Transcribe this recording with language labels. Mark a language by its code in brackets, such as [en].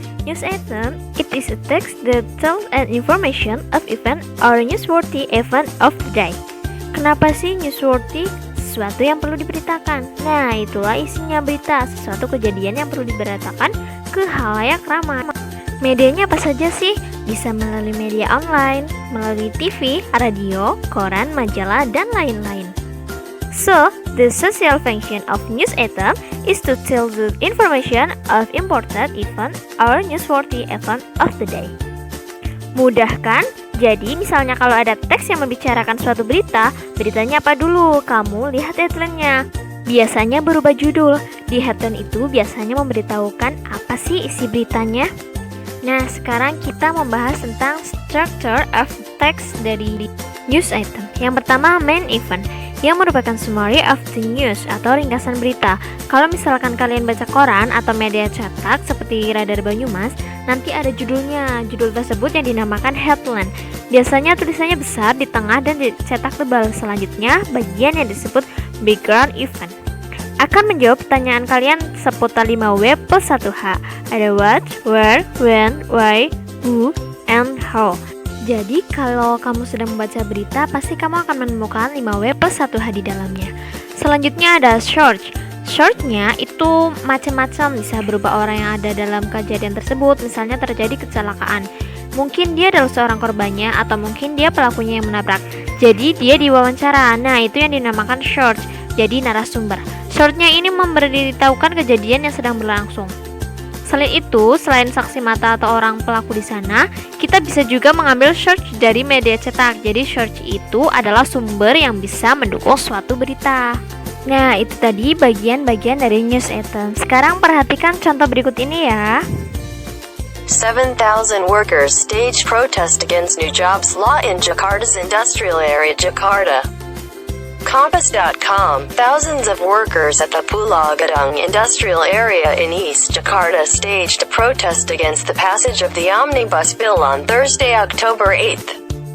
[en] News item, it is a text that tells an information of event or newsworthy event of the day. [id] Kenapa sih newsworthy? Sesuatu yang perlu diberitakan. Nah, itulah isinya berita, sesuatu kejadian yang perlu diberitakan ke halayak ramai. Medianya apa saja sih? Bisa melalui media online, melalui TV, radio, koran, majalah, dan lain-lain. [en] So, the social function of news item is to tell the information of important event or newsworthy event of the day. [id] Mudah kan? Jadi, misalnya kalau ada teks yang membicarakan suatu berita, beritanya apa dulu? Kamu lihat headline-nya. Biasanya berubah judul. Di headline itu biasanya memberitahukan apa sih isi beritanya. Nah, sekarang kita membahas tentang [en] structure of text [id] dari news item. Yang pertama, main event, yang merupakan [en] summary of the news [id] atau ringkasan berita. Kalau misalkan kalian baca koran atau media cetak seperti Radar Banyumas, nanti ada judulnya. Judul tersebut yang dinamakan headline. Biasanya tulisannya besar di tengah dan dicetak tebal. Selanjutnya, bagian yang disebut background event akan menjawab pertanyaan kalian seputar 5W plus 1H. [en] Ada what, where, when, why, who, and how. [id] Jadi kalau kamu sedang membaca berita, pasti kamu akan menemukan 5W plus 1H di dalamnya. Selanjutnya ada short. Shortnya itu macam-macam, bisa berupa orang yang ada dalam kejadian tersebut. Misalnya terjadi kecelakaan, mungkin dia adalah seorang korbannya, atau mungkin dia pelakunya yang menabrak. Jadi dia diwawancara. Nah, itu yang dinamakan short. Jadi narasumber. Shortnya ini memberitahukan kejadian yang sedang berlangsung. Selain itu, selain saksi mata atau orang pelaku di sana, kita bisa juga mengambil short dari media cetak. Jadi short itu adalah sumber yang bisa mendukung suatu berita. Nah, itu tadi bagian-bagian dari news item. Sekarang perhatikan contoh berikut ini ya. [en] 7,000 workers stage protest against new jobs law in Jakarta's industrial area, Jakarta. Kompas.com, thousands of workers at the Pulau Gadung industrial area in East Jakarta staged a protest against the passage of the Omnibus Bill on Thursday, October 8th.